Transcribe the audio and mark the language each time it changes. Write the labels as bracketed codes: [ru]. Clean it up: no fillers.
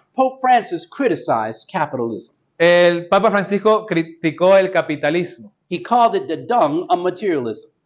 [en] Pope Francis criticized capitalism. [es] el Papa Francisco criticó el capitalismo. [en] He called it the dung of materialism.